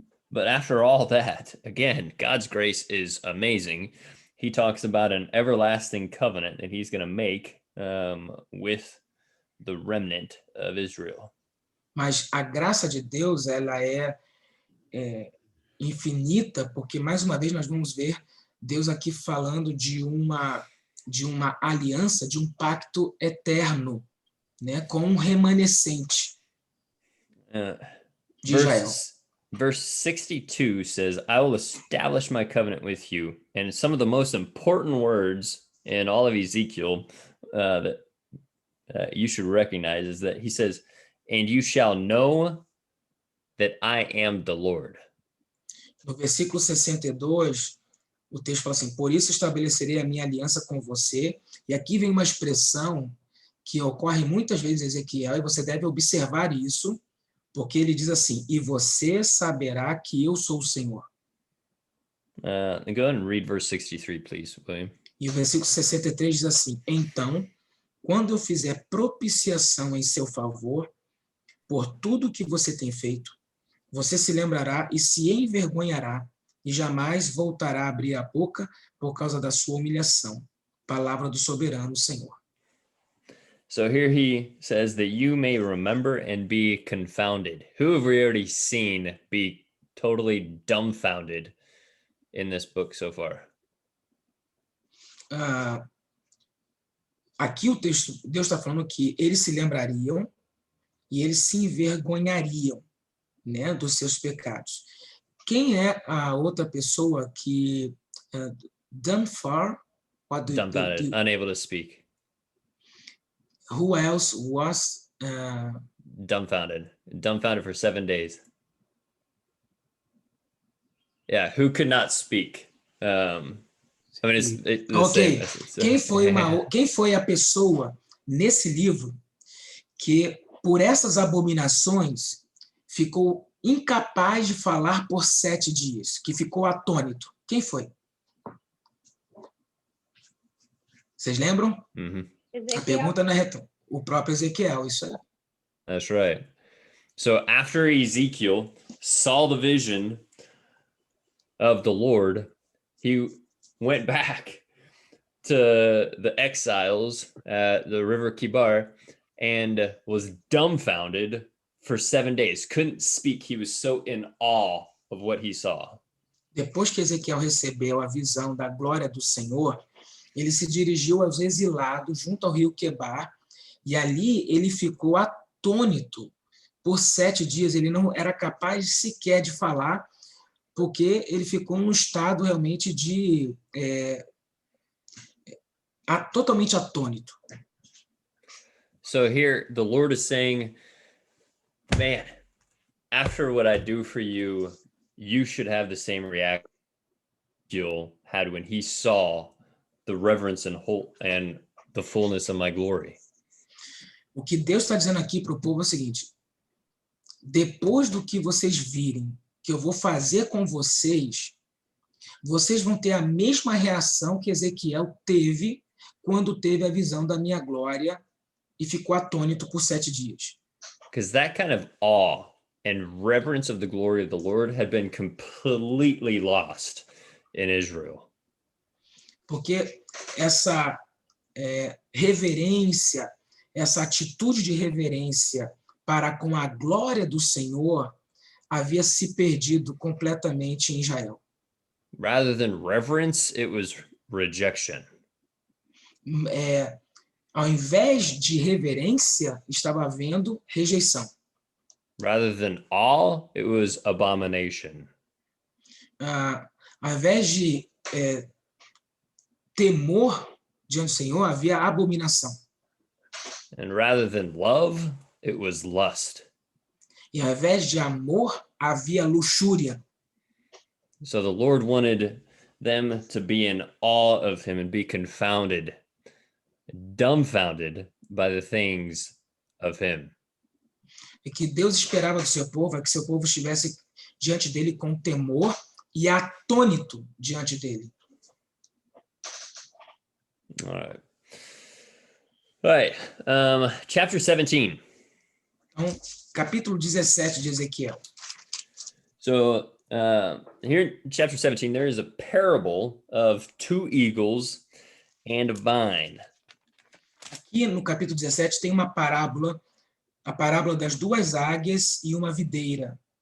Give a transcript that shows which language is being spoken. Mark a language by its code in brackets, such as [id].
[en] But after all that, again, God's grace is amazing. He talks about an everlasting covenant that he's going to make with the remnant of Israel. [pt] Mas a graça de Deus, ela é infinita, porque mais uma vez nós vamos ver Deus aqui falando de uma aliança, de um pacto eterno, né, com um remanescente de Israel. [en] Verse 62 says, I will establish my covenant with you. And some of the most important words in all of Ezekiel that you should recognize is that he says, and you shall know that I am the Lord. [pt] No versículo 62, o texto fala assim, por isso estabelecerei a minha aliança com você. E aqui vem uma expressão que ocorre muitas vezes em Ezequiel, e você deve observar isso, porque ele diz assim, e você saberá que eu sou o Senhor. [en] Go ahead and read verse 63, please, William. [pt] E o versículo 63 diz assim, então, quando eu fizer propiciação em seu favor, por tudo que você tem feito, você se lembrará e se envergonhará, e jamais voltará a abrir a boca por causa da sua humilhação. Palavra do soberano Senhor. [en] So here he says that you may remember and be confounded. Who have we already seen be totally dumbfounded in this book so far? [pt] Aqui o texto, Deus está falando que eles se lembrariam e eles se envergonhariam, né, dos seus pecados. Quem é a outra pessoa que [en] dumbfounded, unable to speak. Who else was dumbfounded for 7 days? Yeah, who could not speak? I mean, it's okay. Same. [pt] Quem foi a pessoa nesse livro que por essas abominações ficou incapaz de falar por 7 dias, que ficou atônito? Quem foi? Vocês lembram? Mm-hmm. A pergunta não é o próprio Ezequiel, isso aí. [en] That's right. So after Ezekiel saw the vision of the Lord, he went back to the exiles at the river Kibar and was dumbfounded for 7 days. Couldn't speak. He was so in awe of what he saw. [pt] Depois que Ezequiel recebeu a visão da glória do Senhor, ele se dirigiu aos exilados junto ao rio Quebar, e ali ele ficou atônito. Por 7 dias ele não era capaz sequer de falar, porque ele ficou num estado realmente de totalmente atônito. [en] So here the Lord is saying, man, after what I do for you, you should have the same reaction Ezekiel had when he saw the reverence and the fullness of my glory. [pt] O que Deus está dizendo aqui para o povo é o seguinte: depois do que vocês virem que eu vou fazer com vocês, vocês vão ter a mesma reação que Ezequiel teve quando teve a visão da minha glória e ficou atônito por 7 dias. [en] Because that kind of awe and reverence of the glory of the Lord had been completely lost in Israel. [pt] Porque essa reverência, essa atitude de reverência para com a glória do Senhor havia se perdido completamente em Israel. [en] Rather than reverence, it was rejection. [pt] Ao invés de reverência, estava havendo rejeição. [en] Rather than awe, it was abomination. [pt] Ao invés de temor diante do Senhor, havia abominação. [en] And rather than love, it was lust. [pt] E ao invés de amor, havia luxúria. [en] So the Lord wanted them to be in awe of him and be confounded, dumbfounded by the things of him. [pt] E que Deus esperava do seu povo é que seu povo estivesse diante dele com temor e atônito diante dele. [en] All right. All right. Chapter 17. [pt] Então, capítulo 17 de Ezequiel. [en] So here in chapter 17, there is a parable of 2 eagles and a vine. [pt] Aqui no capítulo 17 tem uma parábola, a parábola das 2 águias e uma videira.